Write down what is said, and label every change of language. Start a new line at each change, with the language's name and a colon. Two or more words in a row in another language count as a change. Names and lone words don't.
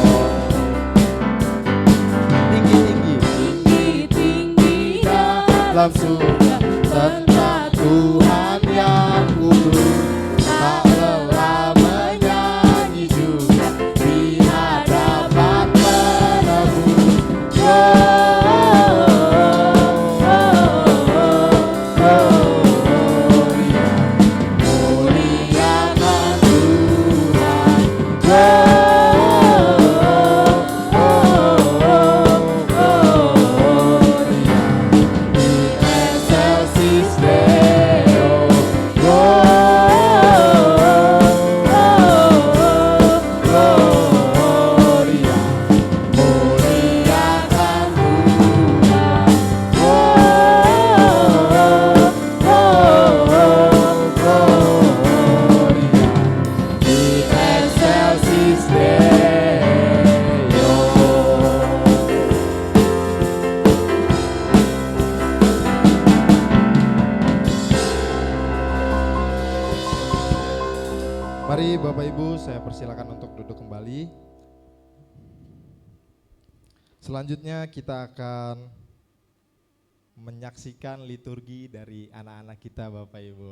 Indonesian: Tinggi-tinggi dalam surga tentang Tuhan yang kudus, tak lelah menyanyi juga di hadapan penebus. Gloria, muliakan Tuhan.
Latin: Gloria, excelsis Deo.
Indonesian: Gloria, muliakan Tuhan.
Latin: Gloria, excelsis Deo.
Indonesian: Mari Bapak Ibu, saya persilakan untuk duduk kembali. Selanjutnya kita akan menyaksikan liturgi dari anak-anak kita, Bapak Ibu.